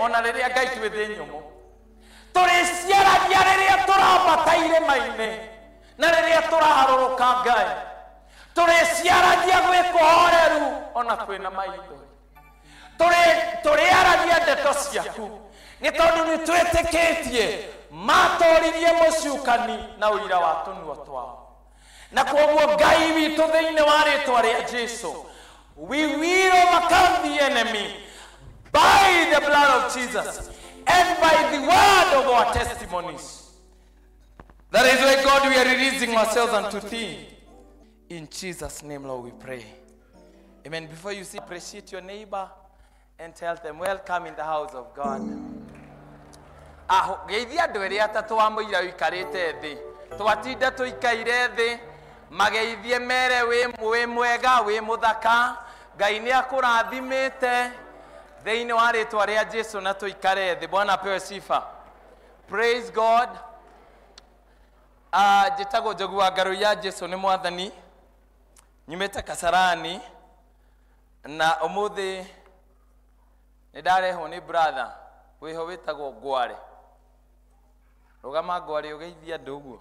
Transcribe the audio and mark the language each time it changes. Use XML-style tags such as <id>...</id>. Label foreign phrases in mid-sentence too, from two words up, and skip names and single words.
<ki>ona riria Ngai twi thi nyumu, turiciaragia riria turambata irima-ini na riria turaharuruka Ngai, turiciaragia gwi kuhoreru ona kwina maithori, turiaragia ndeto ciaku ni tondu ni twitikitie matoririe mucukani na uira wa tunua twao. Na koguo Ngai witu thiini wa ritwa ria Jesu,</ki> <en>we will overcome the enemy by the blood of Jesus and by the word of our testimonies. That is why, God, we are releasing ourselves unto thee. In Jesus' name, Lord, we pray. Amen. Before you say, appreciate your neighbor and tell them, welcome in the house of God.</en> <ki>Geithia andu eri atatu wa muira wikarite thi, twatinda tuikaire thi, mageithie mere wi mwega wi muthaka, Ngai ni akurathimite, Thĩinĩ wa rĩtwa rĩa Jesũ na tũikare thĩ.</ki> <sw>Bwana apewe sifa.</sw> <en>Praise God.</en> <ki>Njĩtagwo Njogu wa Ngarũ ya Jesũ nĩ Mwathani. Nyumĩte Kasarani na ũmũthĩ nĩ ndarehwo nĩ brother wĩho wĩtagwo Ngware. Rũgama Ngware ũgeithia andũ ũguo.</ki>